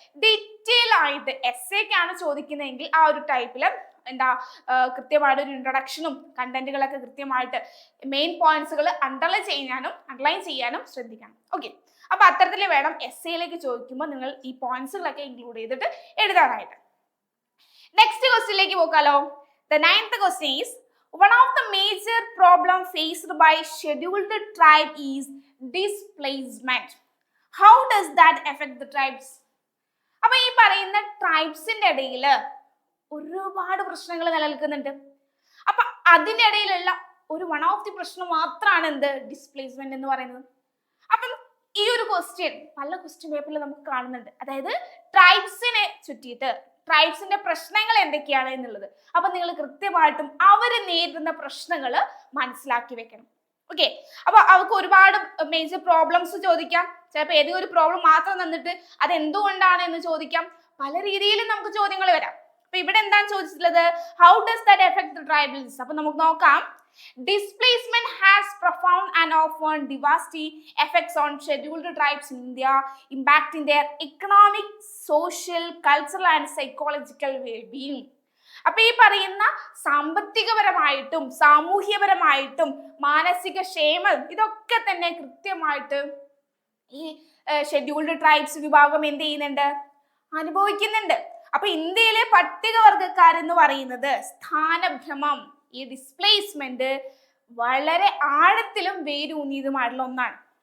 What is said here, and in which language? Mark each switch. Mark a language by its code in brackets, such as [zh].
[ml] Detail ആയിട്ട് എസ്സേക്കാണ് ചോദിക്കുന്നതെങ്കിൽ ആ ഒരു ടൈപ്പിൽ എന്താ കൃത്യമായിട്ട് ഒരു ഇൻട്രൊഡക്ഷനും കണ്ടന്റുകളൊക്കെ കൃത്യമായിട്ട് മെയിൻ പോയിന്റ്സുകൾ അണ്ടർലൈൻ ചെയ്യാനും ശ്രദ്ധിക്കണം. ഓക്കെ, അപ്പൊ അത്തരത്തിൽ വേണം എസ്സേയിലേക്ക് ചോദിക്കുമ്പോൾ നിങ്ങൾ ഈ പോയിന്റ്സുകളൊക്കെ ഇൻക്ലൂഡ് ചെയ്തിട്ട് എഴുതാനായിട്ട്. നെക്സ്റ്റ് ക്വസ്റ്റ്യനിലേക്ക് പോകാലോ. [en] The 9th question is, one of the major problem faced by scheduled tribe is displacement. How does that affect the tribes? [ml] അപ്പൊ ഈ പറയുന്ന ട്രൈബ്സിന്റെ ഇടയിൽ ഒരുപാട് പ്രശ്നങ്ങൾ നിലനിൽക്കുന്നുണ്ട്. അപ്പൊ അതിനിടയിലുള്ള ഒരു വൺ ഓഫ് ദി പ്രശ്നം മാത്രമാണ് എന്ത്? ഡിസ്പ്ലേസ്മെന്റ് എന്ന് പറയുന്നത്. അപ്പം ഈ ഒരു ക്വസ്റ്റ്യൻ പല ക്വസ്റ്റ്യൻ പേപ്പറിൽ നമുക്ക് കാണുന്നുണ്ട്. അതായത് ട്രൈബ്സിനെ ചുറ്റിയിട്ട് ട്രൈബ്സിന്റെ പ്രശ്നങ്ങൾ എന്തൊക്കെയാണ് എന്നുള്ളത്. അപ്പൊ നിങ്ങൾ കൃത്യമായിട്ടും അവര് നേരിടുന്ന പ്രശ്നങ്ങൾ മനസ്സിലാക്കി വെക്കണം. ഓക്കെ, അപ്പൊ അവർക്ക് ഒരുപാട് മേജർ പ്രോബ്ലംസ് ചോദിക്കാം. ചിലപ്പോൾ ഏതെങ്കിലും ഒരു പ്രോബ്ലം മാത്രം തന്നിട്ട് അത് എന്തുകൊണ്ടാണ് എന്ന് ചോദിക്കാം. പല രീതിയിലും നമുക്ക് ചോദ്യങ്ങൾ വരാം. അപ്പൊ ഇവിടെ എന്താണ് ചോദിച്ചിട്ടുള്ളത്? [en] How does that effect the tribals? [ml] അപ്പൊ നമുക്ക് നോക്കാം. [en] Displacement has profound and often devastating effects on scheduled tribes in India, impacting their economic, social, cultural and psychological well-being. [ml] അപ്പൊ ഈ പറയുന്ന സാമ്പത്തികപരമായിട്ടും സാമൂഹ്യപരമായിട്ടും മാനസിക ക്ഷേമം ഇതൊക്കെ തന്നെ കൃത്യമായിട്ട് ഈ ഷെഡ്യൂൾഡ് ട്രൈബ്സ് വിഭാഗം എന്ത് ചെയ്യുന്നുണ്ട്? അനുഭവിക്കുന്നുണ്ട്. അപ്പൊ ഇന്ത്യയിലെ പട്ടികവർഗക്കാരെന്ന് പറയുന്നത് സ്ഥാനഭ്രമം, ഈ ഡിസ്പ്ലേസ്മെന്റ് വളരെ ആഴത്തിലും വേരൂന്നിയതുമായിട്ടുള്ള ഒന്നാണ്.